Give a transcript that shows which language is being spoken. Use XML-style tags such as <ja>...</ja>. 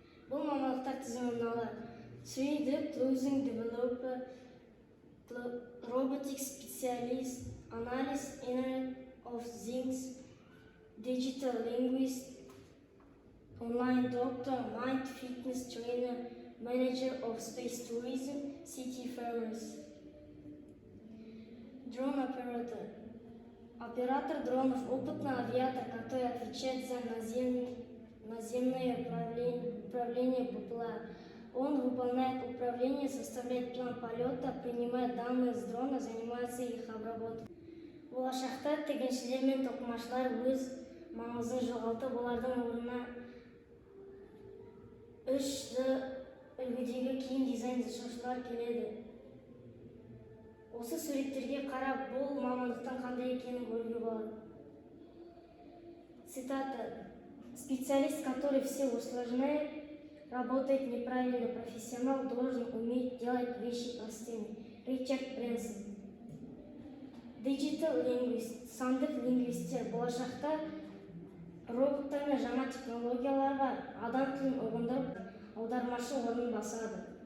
<kk>Бұл мамандықтар тізімі мыналар:</kk> <en>3D Cruising Developer, Robotics Specialist, Analysis Internet of Things, Digital Linguist, Online Doctor, Mind Fitness Trainer, Manager of Space Tourism, City Farmers.</en> <ru>Дрон оператор. Оператор дронов – опытный авиатор, который отвечает за наземное управление БПЛА. Он выполняет управление, составляет план полета, принимает данные с дрона, занимается их обработкой.</ru> <kk>Болашақта тігіншілер мен тоқымашылар өз маңызын жоғалтып, олардың орнына 3D үлгідегі киім дизайн жасаушылар келеді. Осы суреттерге қарап, бұл мамандықтың қандай екенін көруге болады.</kk> <ru>Цитата: «Специалист, который все усложняет, работает неправильно, профессионал должен уметь делать вещи простыми». Ричард Брэнсон.</ru> <kk>Digital Linguist, сандық лингвисттер болашақта роботтар мен жаңа технологияларға адам тілін ұғындырып, аудармашы орнын басады.</kk>